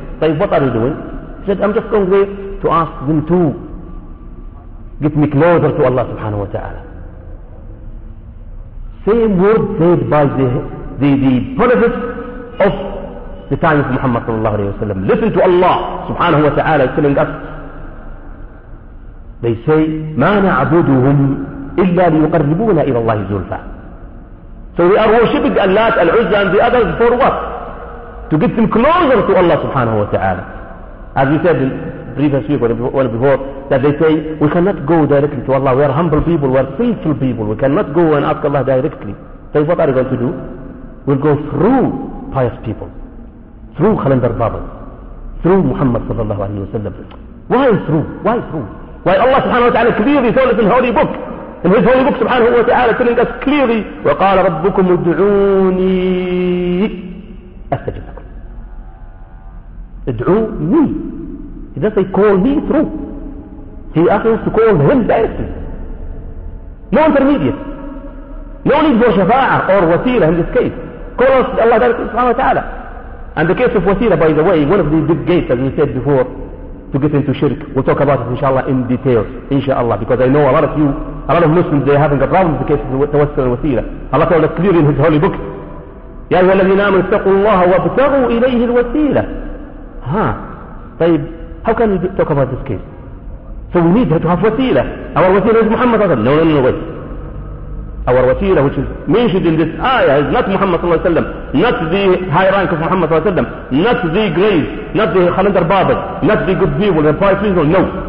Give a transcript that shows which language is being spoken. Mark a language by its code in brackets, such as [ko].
[en] Say, what are you doing? He said, I'm just going there to ask them to get me closer to Allah subhanahu wa ta'ala. Same word said by the prophet of the time of Muhammad sallallahu alayhi wa sallam. Listen to Allah subhanahu wa ta'ala is telling us. They say, [ar] مَا نَعْبُدُهُمْ إِلَّا لِيُقَرِّبُونَ إِلَى اللَّهِ زُلْفَى. [en] So we are worshipping Allah, Al-Uzza and the others for what? To get them closer to Allah subhanahu wa ta'ala. As we said in previous week or before, that they say, we cannot go directly to Allah. We are humble people, we are faithful people. We cannot go and ask Allah directly. So what are we going to do? We'll go through pious people, through Khalandar Baba, through Muhammad sallallahu alayhi wa sallam. Why through? Why through? Why Allah subhanahu wa ta'ala clearly told us in Holy Book, in His Holy Book subhanahu wa ta'ala telling us clearly, [ar] وَقَالَ رَبُّكُمُ ادْعُونِي أَسْتَجِبْ لَكُمْ. ادْعُو me. [en] He doesn't say call me through. He asks us to call Him directly. No intermediate. No need for shafa'a or wasila in this case. Call us Allah directly subhanahu wa ta'ala. And the case of wasila, by the way, one of the big gates as we said before, to get into shirk. We'll talk about it inshallah in details, inshallah, because I know a lot of you, a lot of Muslims, they're having a problem with the case of tawassul and wasila. Allah told us clearly in His Holy Book, [ar] يَا أَيُّهَا الَّذِينَ آمَنُوا اتَّقُوا اللَّهَ وَابْتَغُوا إِلَيْهِ الْوَسِيلَةَ. Huh. [en] طيب, how can we talk about this case? So we need to have wasila. Our wasila is Muhammad صلى الله عليه وسلم. No, no, no, wait. Our wasila, which is mentioned in this ayah, is not Muhammad صلى الله عليه وسلم, not the high rank of Muhammad صلى الله عليه وسلم, not the grave, not the Khalandar Babas, not the good people, the pious people, no.